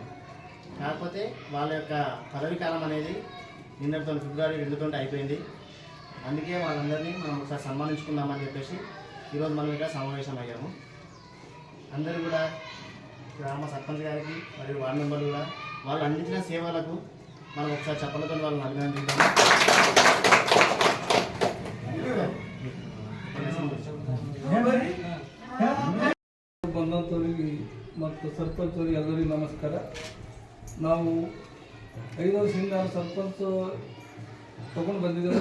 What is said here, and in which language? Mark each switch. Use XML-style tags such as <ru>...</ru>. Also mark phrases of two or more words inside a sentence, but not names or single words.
<te>కాకపోతే వాళ్ళ యొక్క పదవీ కాలం అనేది నిన్నటితో ఫిబ్రవరి 2 అయిపోయింది. అందుకే వాళ్ళందరినీ మనం ఒకసారి సన్మానించుకుందామని చెప్పేసి ఈరోజు మనం ఇక్కడ సమావేశం అయ్యాము. అందరూ కూడా గ్రామ సర్పంచ్ గారికి మరియు వార్డు మెంబర్లు కూడా వాళ్ళు అందించిన సేవలకు మనం ఒకసారి చెప్పలతో వాళ్ళని అభినందిద్దాము.</te> <kn>ಬಂದಂಥವ್ರಿಗೆ ಮತ್ತು ಸರ್ಪಂಚರಿಗೆ ಎಲ್ಲರಿಗೂ ನಮಸ್ಕಾರ. ನಾವು 5 ವರ್ಷದಿಂದ ಸರ್ಪಂಚ್ ತೊಗೊಂಡು ಬಂದಿದ್ದೇವೆ.</kn>